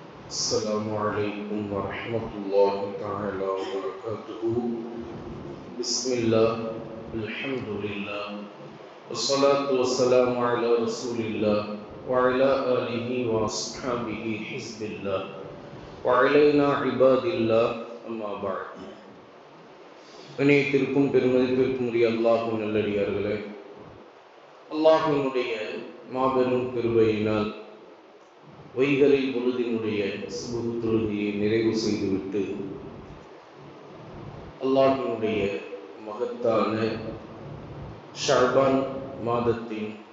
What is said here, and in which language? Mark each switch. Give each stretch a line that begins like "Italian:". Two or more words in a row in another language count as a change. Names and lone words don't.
Arabic: السلام عليكم ورحمة الله تعالى وبركاته. بسم الله، الحمد لله، والصلاة والسلام على رسول الله وعلى آله وأصحابه حزب الله وعلينا عباد الله أما بعد.
Tamil: இணையத்திற்கும் பெருமதிப்பிற்கும் உரிய அல்லாஹ்வின் நல்லடியார்களே, அல்லாஹ்வினுடைய மாபெரும் கிருபையினால் வைகரை பொழுதினுடைய சுபஹ் தொழுகையை நிறைவு செய்துவிட்டு அல்லாஹ்வினுடைய மகத்தான ஷஅபான் மாதத்தின்